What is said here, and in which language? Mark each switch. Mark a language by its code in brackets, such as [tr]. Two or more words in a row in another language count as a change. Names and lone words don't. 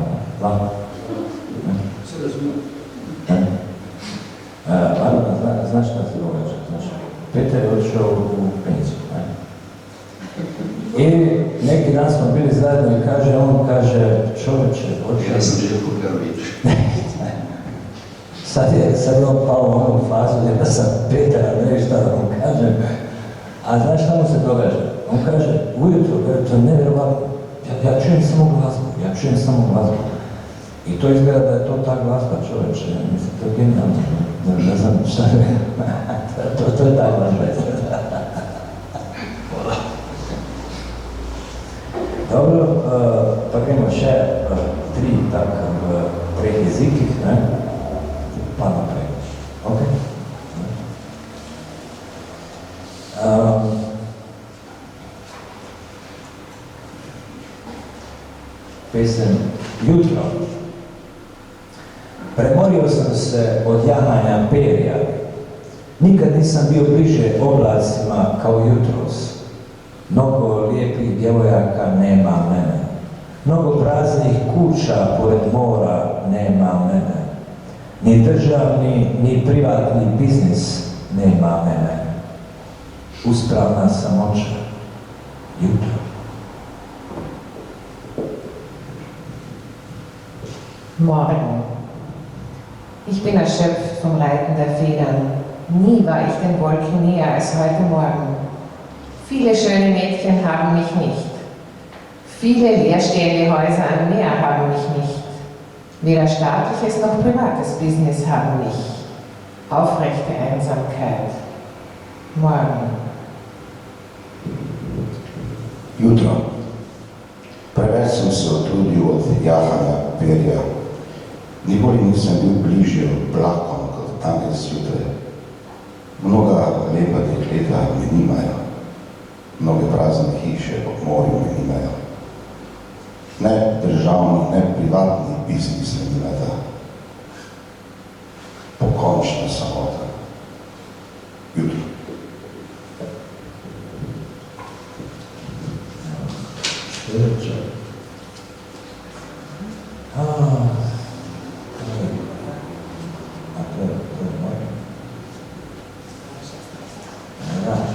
[sl] Lahko? [hr] Se razumijem. Barbara, znaš šta se događa? Petar je odšao u penziju, ne? I neki dan smo bili zajedno i on kaže, čovječe, odšao... Ja sam Željko Perović. Sad je on pao u onu fazu gdje da sam Petara, ne viš šta da mu kažem. A znaš šta mu se događa? On kaže, ujutro, to je nevjerovatno. Ja čujem samo glazbu. I to izgleda da je to ta glazba, čovječe. Mislim, to je genijalno. Ne znam šta je. To je ta glazba. Hvala. [sl] Dobro, pa gremo še 3 treh jezikih, ne? Pa naprej. Ok? Pesem Jutro. [bs] Premorio sam se od jahanja perja. Nikad nisam bio bliže oblacima kao jutros. Mnogo lijepih djevojaka nema mene. Mnogo praznih kuća pored mora nema mene. Ni državni, ni privatni biznis nema mene. Uspravna samoća. Jutro. [de] Morgen. Ich bin erschöpft vom Reiten der Federn. Nie war ich den Wolken näher als heute Morgen. Viele schöne Mädchen haben mich nicht. Viele leerstehende Häuser am Meer haben mich nicht. Weder staatliches noch privates Business haben mich. Aufrechte Einsamkeit. Morgen. [sl] Jutro. Preveč sem se utrudil od jahanja perja. Nikoli nisem bil bližje oblakom kot danes zjutraj. Mnoga lepa dekleta me nimajo. Mnoge prazne hiše ob morju me nimajo. Ne državni, ne privatni biznis me nimata. Pokončna samota. Jutro. [hr] Sljedeće. A to je moj. [sl] Ja,